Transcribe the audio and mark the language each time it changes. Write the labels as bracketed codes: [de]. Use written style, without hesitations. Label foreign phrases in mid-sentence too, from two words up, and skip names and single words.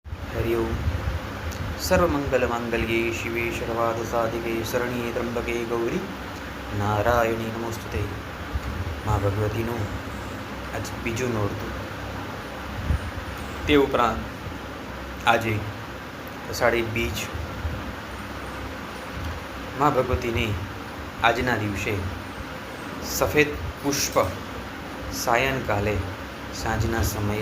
[sa] हरि ओम। सर्वमंगलमांगल्ये शिवे सर्वार्थसाधिके शरण्ये त्र्यंबके गौरी नारायणी नमोस्तुते। [gu] माँ भगवतीનું આજ બીજું નોરતું, તે ઉપરાંત આજે અષાઢી બીજ. માँ ભગવતીને આજના દિવસે સફેદ પુષ્પ સાયંકાલે સાંજના સમયે